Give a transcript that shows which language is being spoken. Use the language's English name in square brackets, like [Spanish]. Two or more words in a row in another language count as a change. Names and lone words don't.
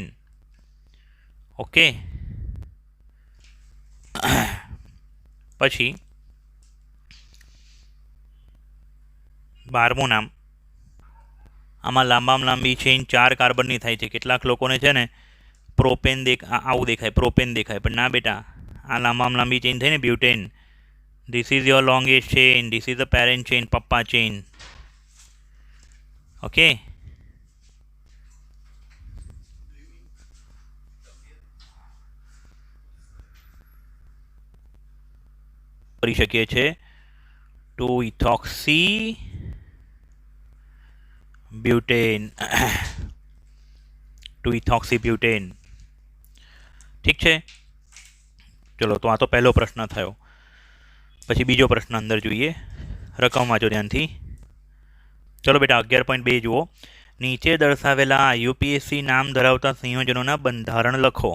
[Gujarati] ઓકે. પછી 12મું નામ. આમાં લાંબામાં લાંબી ચેઇન 4 કાર્બનની થાય છે. કેટલાક લોકોને છે ને પ્રોપેન આવું દેખાય, પ્રોપેન દેખાય, પણ ના બેટા, આ લાંબામાં લાંબી ચેઇન થઈ ને બ્યુટેન. [English] This is your longest chain. This is the parent chain, papa chain. [Gujarati] Okay. કરી શકીએ છીએ [English] 2-ethoxy butane. 2-ethoxy butane. [Gujarati] ઠીક છે. ચલો, તો આ તો પહેલો પ્રશ્ન થયો. પછી બીજો પ્રશ્ન અંદર જોઈએ. રકમ વાંચો ધ્યાનથી. ચલો બેટા, 11.2 જુઓ. નીચે દર્શાવેલા IUPAC નામ ધરાવતા સંયોજનોના બંધારણ લખો.